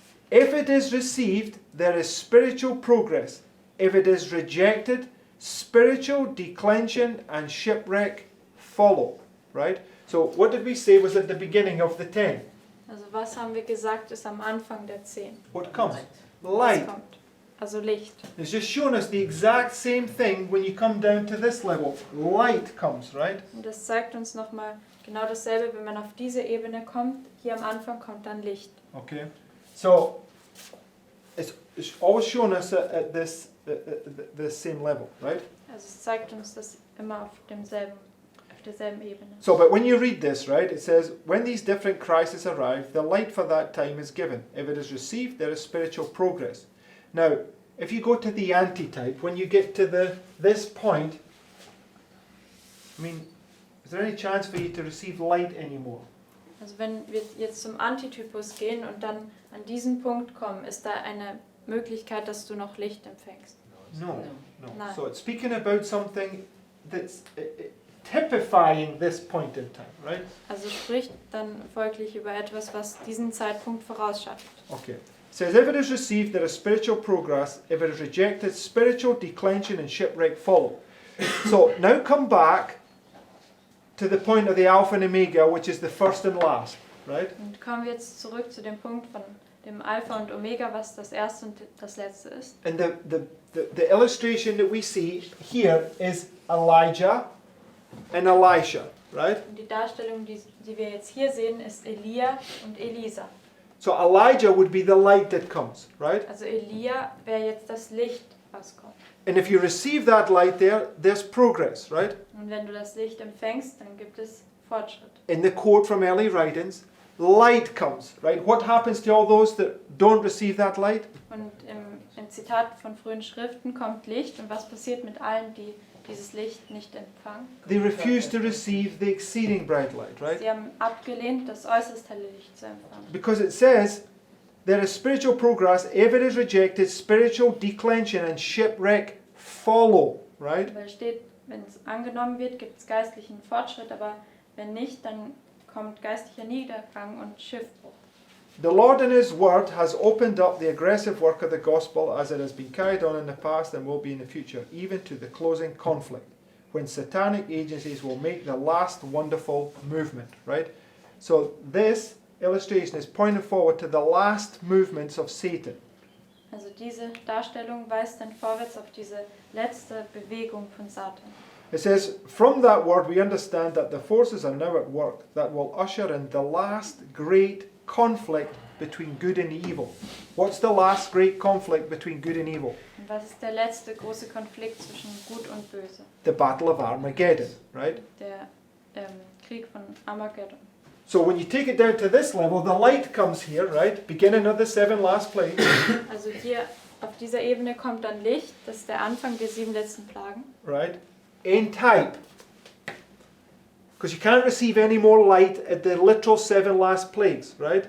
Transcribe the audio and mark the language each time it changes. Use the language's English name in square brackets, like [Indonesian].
[English] If it is received, there is spiritual progress. If it is rejected, spiritual declension and shipwreck follow. Right? So what did we say was at the beginning of the 10? [German] Also was haben wir gesagt, ist am Anfang der 10. [English] What comes? [German] Was [English] Light. [German] kommt? Also Licht. [English] It's just showing us the exact same thing when you come down to this level. Light comes, right? [German] Und das zeigt uns nochmal genau dasselbe, wenn man auf diese Ebene kommt. Hier am Anfang kommt dann Licht. [English] Okay. So it's always showing us at this the same level, right? [German] Also es zeigt uns das immer auf derselben Ebene. [English] So, but when you read this, right, it says, when these different crises arrive, the light for that time is given. If it is received, there is spiritual progress. Now, if you go to the antitype, when you get to this point, I mean, is there any chance for you to receive light anymore? [German] Also wenn wir jetzt zum Antitypus gehen und dann an diesen Punkt kommen, ist da eine Möglichkeit, dass du noch Licht empfängst? [English] No. [German] Nein. [English] So it's speaking about something that's typifying this point in time, right? [German] Also spricht dann folglich über etwas, was diesen Zeitpunkt vorausschattet. [English] Okay. It says, if it is received, there is spiritual progress. If it is rejected, spiritual declension and shipwreck follow. So now come back to the point of the Alpha and Omega, which is the first and last, right? [German] Und kommen wir jetzt zurück zu dem Punkt von dem Alpha und Omega, was das erste und das letzte ist. [English] And the illustration that we see here is Elijah and Elisha, right? [German] Und die Darstellung, die wir jetzt hier sehen, ist Elia und Elisa. [English] So Elijah would be the light that comes, right? [German] Also Elia wäre jetzt das Licht, was kommt. [English] And if you receive that light there's progress, right? [German] Und wenn du das Licht empfängst, dann gibt es Fortschritt. [English] In the quote from early writings, light comes, right? What happens to all those that don't receive that light? [German] Und im Zitat von frühen Schriften kommt Licht. Und was passiert mit allen, die dieses Licht nicht empfangen? [English] They refuse to receive the exceeding bright light, right? [German] Sie haben abgelehnt, das äußerst helle Licht zu empfangen. [English] Because it says there is spiritual progress. If it is rejected, spiritual declension and shipwreck follow, right? [German] Weil steht, wenn es angenommen wird, gibt es geistlichen Fortschritt, aber wenn nicht, dann kommt geistlicher Niedergang und Schiffbruch. [English] The Lord in His Word has opened up the aggressive work of the gospel as it has been carried on in the past and will be in the future, even to the closing conflict, when satanic agencies will make the last wonderful movement, right? So this illustration is pointing forward to the last movements of Satan. [German] Also diese Darstellung weist dann vorwärts auf diese letzte Bewegung von Satan. [English] It says, from that word we understand that the forces are now at work that will usher in the last great conflict between good and evil. What's the last great conflict between good and evil? [German] Und was ist der letzte große Konflikt zwischen Gut und Böse? [English] The Battle of Armageddon, right? [German] Der Krieg von Armageddon. [English] So when you take it down to this level, the light comes here, right? Beginning of the 7 last plagues, [German] Also hier auf dieser Ebene kommt dann Licht, das ist der Anfang der 7 letzten Plagen. [English] right? In type. Because you can't receive any more light at the literal 7 last plagues, right?